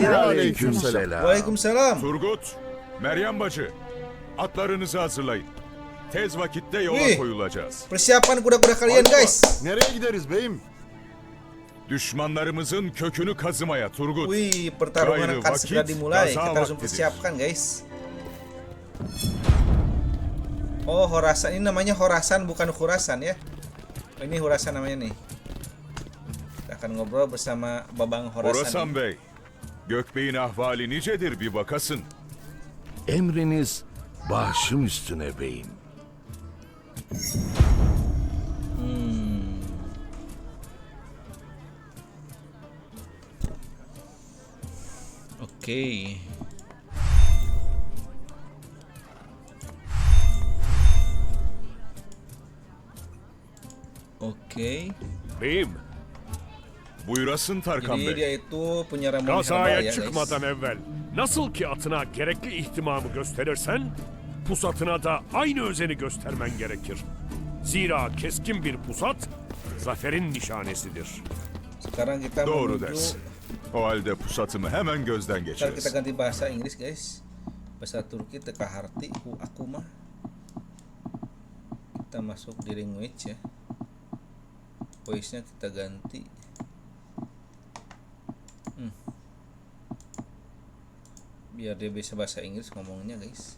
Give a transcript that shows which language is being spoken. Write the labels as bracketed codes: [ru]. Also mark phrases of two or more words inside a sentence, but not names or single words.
[tr] Aleykümselam. [id] Waalaikumsalam. [tr] Turgut, Meryem bacı. Atlarınızı hazırlayın. Tez vakitte yola [id] Wih. [tr] koyulacağız. [id] Persiapan kuda-kuda kalian guys. [tr] Nereye gideriz beyim? Düşmanlarımızın kökünü kazımaya Turgut. [id] Wih, pertarungan [tr] Gairah [id] akan segera [tr] wakit, [id] dimulai. [tr] gaza [id] Kita harus [tr] waktidir. [id] mempersiapkan guys. Oh, Khorasan. Ini namanya Khorasan bukan Khurasan ya. Oh, ini Khorasan namanya nih. Kita akan ngobrol bersama Babang Khorasan. [tr] Horasan Bey, Gökbey'in ahvali nicedir bir bakasın. Emriniz başım üstüne beyim. [id] Oke. Oke. [tr] Beyim, Buyurasın Tarkan [id] Jadi [tr] Bey. [id] dia itu punya ramuan herbal [tr] kazaya [id] ya [tr] çıkmadan [id] guys. [tr] evvel nasıl ki atına gerekli ihtimamı gösterirsen, pusatına da aynı özeni göstermen gerekir. Zira keskin bir pusat, zaferin nişanesidir. [id] Sekarang kita [tr] Doğru [id] menuju. [tr] dersin. O halde pusatımı hemen gözden [id] Sekarang kita [tr] geçiririz. [id] ganti bahasa Inggris guys. Bahasa Turki teka harti aku mah. Kita masuk di language ya. Voice-nya kita ganti. Biar dia bisa bahasa Inggris ngomongnya guys.